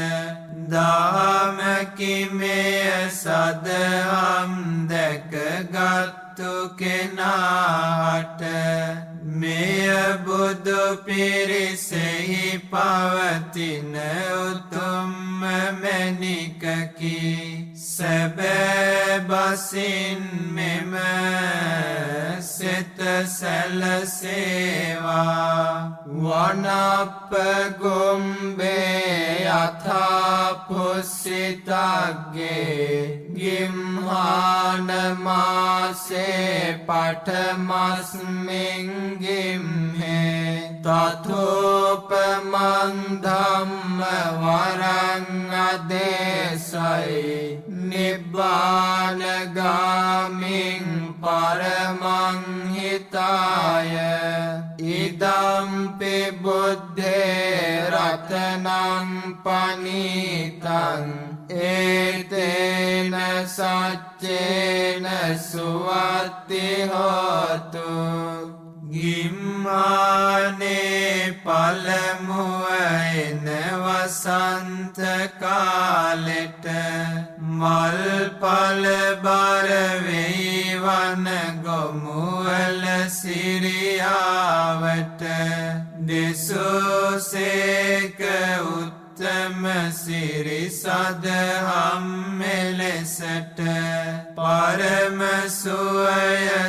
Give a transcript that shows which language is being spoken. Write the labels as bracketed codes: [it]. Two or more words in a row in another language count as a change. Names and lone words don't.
[si] දහමකි මෙය සදහම් දැකගත්තු කෙනාට මෙය බුදු පිරිසෙහි පවතින උතුම්ම මැණිකකි සැබෑ බසින් මෙම සිත [pi] සැලසේවා වනප්ප ගොම්බේ යථා පුස්සිතග්ගේ ගිම්හාන මාසේ පඨමස්මින් ගිම්හේ තතෝපමං ධම්ම වරං අදේශයි නිබ්බානගාමින් පරමං හිතාය ඉදම්පි බුද්ධේ රතනං පනිතං ඒතේන සච්චේන සුවති හෝතු [si] ගිම්මානේ පළමුව එන වසන්ත කාලෙට මල් පල බර වෙයි වන ගොමුවල සිරියාවට දෙසෝසේක උත්තම සිරි සදහම් මෙලෙසට පරම සුවය